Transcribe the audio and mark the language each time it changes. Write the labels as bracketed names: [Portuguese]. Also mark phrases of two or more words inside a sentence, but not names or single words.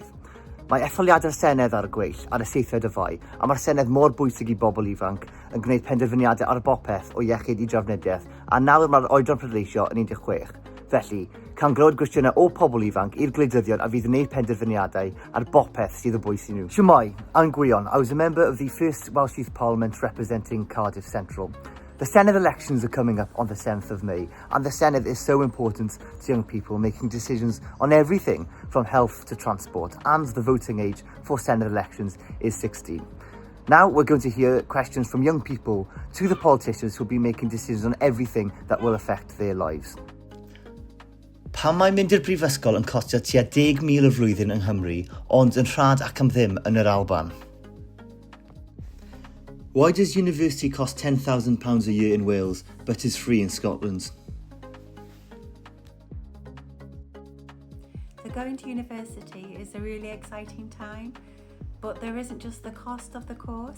[Welsh] Mae etholiadau'r Senedd ar y gweill ar y 7th o Fai, a mae'r Senedd mor bwysig i bobl ifanc yn gwneud penderfyniadau ar bopeth o iechyd i drafnidiaeth, a nawr mae'r oedran pleidleisio yn 16. Felly, can glywed gwestiynau o pobl ifanc i'r gwleidyddion a fydd yn gwneud penderfyniadau ar bopeth sydd o bwys i nhw. [English] Shwmai, I'm Gwion. I was a member of the first Welsh Youth Parliament representing Cardiff Central. The Senedd elections are coming up on the 7th of May, and the Senedd is so important to young people making decisions on everything from health to transport, and the voting age for Senedd elections is 16. Now we're going to hear questions from young people to the politicians who will be making decisions on everything that will affect their lives. [Welsh] Pam mae mynd i'r brifysgol yn costio tua 10,000 y flwyddyn yng Nghymru, ond yn rhad ac am ddim yn yr Alban? [English] Why does university cost £10,000 a year in Wales, but is free in Scotland? So going to university is a really exciting time, but there isn't just the cost of the course.